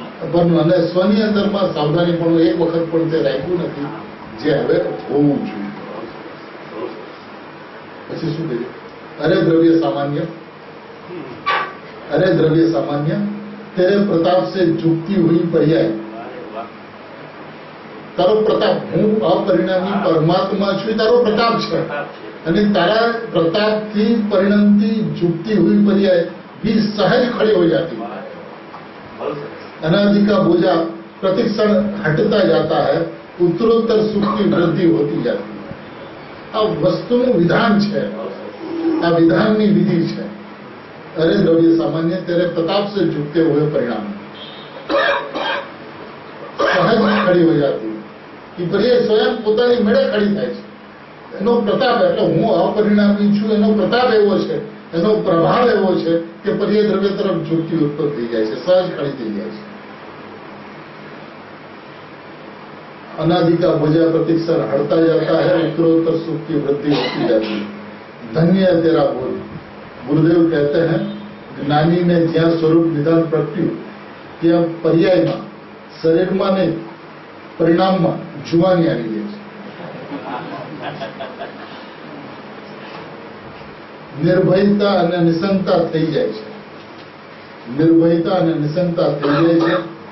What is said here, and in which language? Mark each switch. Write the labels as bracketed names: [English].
[Gujarati] પરનું અને સ્વની અંદરમાં સાવધાનીપણું એક વખત પણ તે રાખ્યું નથી, જે હવે હોવું જોઈએ. પછી શું કહ્યું? અરે દ્રવ્ય સામાન્ય, [Hindi] अरे द्रव्य सामान्य तेरे प्रताप से झुकती हुई पर्याय. [Gujarati] तारो प्रताप, હું અપરિણામી પરમાત્મા છું, તારો પ્રતાપ છે અને તારા પ્રતાપથી પરિણમતી [Hindi] झुकती हुई पर्याय भी सहज खड़ी हो जाती है. अनादि का बोझा प्रतिक्षण हटता जाता है, उत्तरोत्तर सुख की वृद्धि होती जाती है. [Gujarati] આ વસ્તુનું વિધાન છે, આ વિધાનની વિધિ છે. [Hindi] अरे द्रव्य सामान्य तेरे प्रताप से झुकते हुए परिणाम सहज खड़ी हो जाती है. [Gujarati] पर्याય સ્વયં પોતાની મેળે ખડી થાય છે. એનો પ્રતાપ એટલે હું અપરિણામી છું એનો પ્રતાપ એવો છે, એનો પ્રભાવ એવો છે કે પર્યાય દ્રવ્ય તરફ ઝુકતી ઉત્પન્ન થઈ જાય છે, સહજ ખડી થઈ જાય છે. [Hindi] अनादि का बोझा प्रतिक्षण हटता जाता है, उत्तरोत्तर सुख की वृद्धि होती जाती है. धन्य है तेरा बोध. गुरुदेव कहते हैं ज्ञानी ने [Gujarati] ज्યાં સ્વરૂપ નિદાન પ્રગટ્યું ત્યાં પર્યાયમાં શરીરમાં નહીં પરિણામમાં જુવાની આવી ગઈ છે. નિર્ભયતા અને નિસંગતા થઈ જાય છે. નિર્ભયતા અને નિસંગતા થઈ જાય છે.